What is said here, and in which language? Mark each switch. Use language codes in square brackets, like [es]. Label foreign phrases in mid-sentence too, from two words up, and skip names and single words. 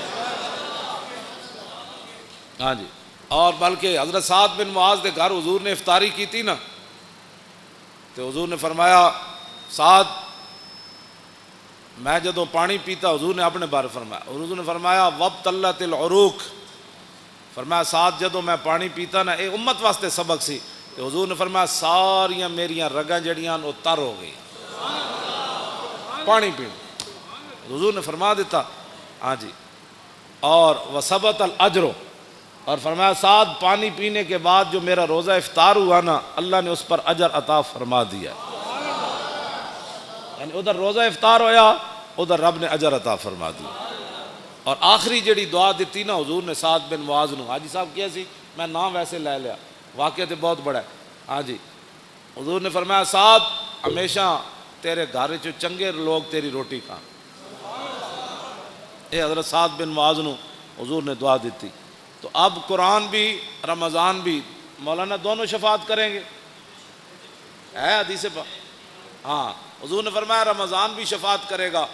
[pa] ہاں جی، اور بلکہ حضرت سعد بن معاذ کے گھر حضور نے افطاری کی تھی نا تو حضور نے فرمایا سعد میں جدوں پانی پیتا، حضور نے اپنے بارے فرمایا، حضور نے فرمایا [ar] وابتلت العروق، [pa] فرمایا سعد جدوں میں پانی پیتا نا، ایک امت واسطے سبق سی، تو حضور نے فرمایا ساریاں میریاں رگاں جڑیاں وہ تر ہو گئی پانی پی، حضور نے فرما دیتا۔ ہاں جی، اور [ar] وثبت الاجر، [pa] اور فرمایا سعد پانی پینے کے بعد جو میرا روزہ افطار ہوا نا اللہ نے اس پر اجر عطا فرما دیا، یعنی ادھر روزہ افطار ہویا ادھر رب نے اجر عطا فرما دیا۔ اور آخری جڑی دعا دیتی نا حضور نے سعد بن معاذ نو، حاجی صاحب کیا سی میں نام ویسے لے لیا، واقعہ تو بہت بڑا ہے۔ ہاں جی، حضور نے فرمایا سعد ہمیشہ تیرے گھر چ چنگے لوگ تیری روٹی کھان، اے حضرت سعد بن معاذ نو حضور نے دعا دیتی۔ [ur] تو اب قرآن بھی رمضان بھی مولانا دونوں شفاعت کریں گے، ہے حدیث پاک، ہاں حضور نے فرمایا رمضان بھی شفاعت کرے گا۔